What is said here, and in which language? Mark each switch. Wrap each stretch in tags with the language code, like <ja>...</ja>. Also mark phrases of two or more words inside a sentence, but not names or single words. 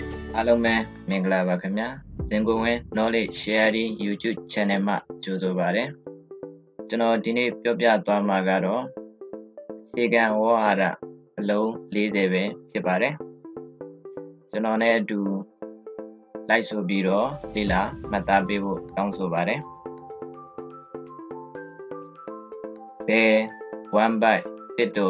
<my>အားလုံးပဲမင်္ဂလာပါခင်ဗျာသင်ကိုယ်ဝင်</my> <en>knowledge sharing YouTube channel</en> <my>မှာကြိုဆိုပါရစေကျွန်တော်ဒီနေ့ပြောပြသွားမှာကတော့အခြေခံဝေါဟာရအလုံး40ပဲဖြစ်ပါတယ်ကျွန်တော်နဲ့အတူလိုက်ဆိုပြီးတော့လေ့လာမှတ်သားပေးဖို့တောင်းဆိုပါတယ်ဘယ်</my> <en>one byte</en> <my>တစ်တော်</my>